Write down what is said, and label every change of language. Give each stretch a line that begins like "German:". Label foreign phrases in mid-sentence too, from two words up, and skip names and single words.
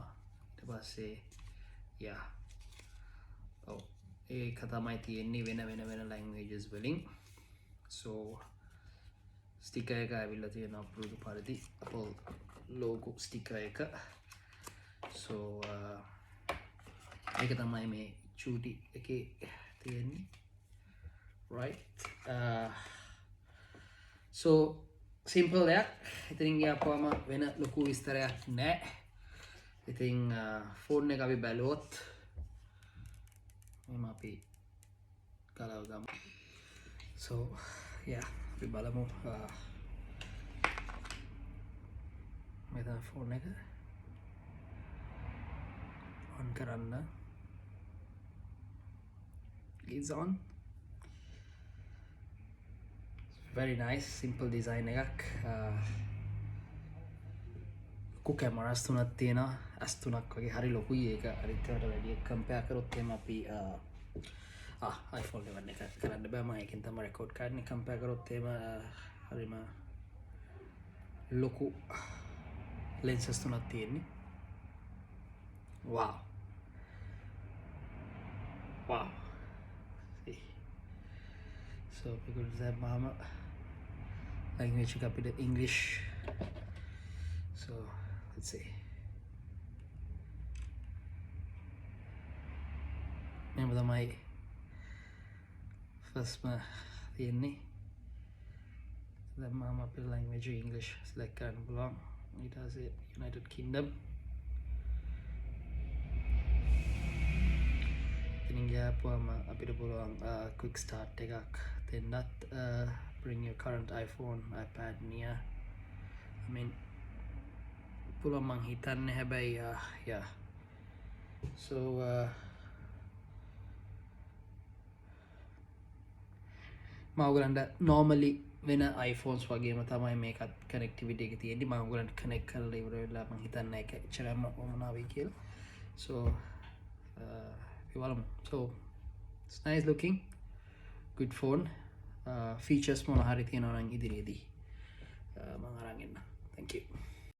Sinhala: ඊට පස්සේ ඒක තමයි තියෙන්නේ වෙන languages වලින්.
English: So sticker
Sinhala: එක ඇවිල්ලා තියෙනවා පුරුදු පරිදි
English: Apple logo sticker
Sinhala: එක. So ඒක තමයි මේ චූටි එකේ තියෙන්නේ.
English: Right. So simple දෙයක්.
Sinhala: ඉතින් ගියාපුවම වෙන ලොකු විස්තරයක් නැහැ. ඉතින් phone එක අපි බැලුවොත් මෙහෙම අපි ගලව ගමු. So අපි බලමු මේ තමයි phone එක on කරන්න.
English: It's on. Very nice simple design එකක්.
Sinhala: cameras තුනක් තියෙනවා. S3ක් වගේ හරි ලොකුයි ඒක. අනිත් ඒවාට වැඩිය compare කරොත් එහෙම අපි iPhone 11 එක කරන්න බෑ මම ඒකෙන් තමයි රෙකෝඩ් කරන්නේ කම්පෙයාර් කරොත් එහෙම හරිම ලොකු lenses තුනක් තියෙන්නේ
English: wow see so because
Sinhala: දැම්මම language එක අපිට
English: English so let's see
Sinhala: මෙහෙම තමයි first තියෙන්නේ දැම්මම අපේ language
English: English select
Sinhala: කරන්න පුළුවන් ඊට පස්සේ United Kingdom ඉතින් ගියාපුවම අපිට පුළුවන්
English: quick start
Sinhala: එකක් දෙන්නත්
English: bring your current iPhone iPad near I mean
Sinhala: පුළුවන් මං හිතන්නේ හැබැයි
English: yeah so
Sinhala: මම ඔයගලන්ට normally වෙන iPhones වගේම තමයි මේකත් connectivity එක තියෙන්නේ මම ඔයගලන්ට connect කරලා ඉවර වෙලා මම හිතන්නේ ඒක එච්චරම වුණා වෙයි කියලා
English: so so it's nice looking good phone features
Sinhala: මොන හරි තියෙනවා නම් ඉදිරියේදී මම අරන් එන්න
English: thank you